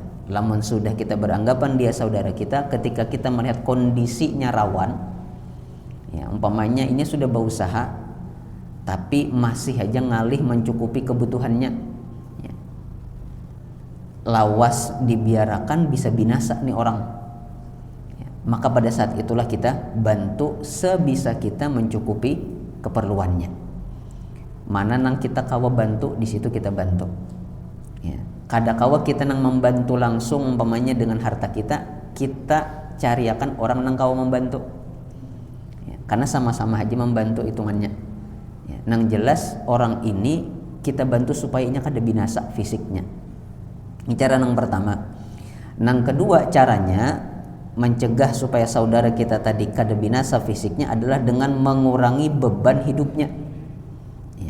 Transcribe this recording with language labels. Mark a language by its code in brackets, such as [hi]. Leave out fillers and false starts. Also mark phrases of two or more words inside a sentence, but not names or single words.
[bjn] Lamun sudah kita beranggapan dia saudara kita, ketika kita melihat kondisinya rawan, ya, umpamanya ini sudah berusaha tapi masih aja ngalih mencukupi kebutuhannya, ya, lawas dibiarkan bisa binasa nih orang, ya, maka pada saat itulah kita bantu sebisa kita mencukupi keperluannya. Mana nang kita kawa bantu, di situ kita bantu, ya. Kadakawa kita nang membantu langsung umpamanya dengan harta kita cariakan orang nang kawa membantu, ya, [id] karena sama-sama aja membantu hitungannya, ya. [bjn] Nang jelas orang ini kita bantu supaya nya kada binasa fisiknya. Ini cara nang pertama. Nang kedua caranya mencegah supaya saudara kita tadi kada binasa fisiknya adalah dengan mengurangi beban hidupnya, ya.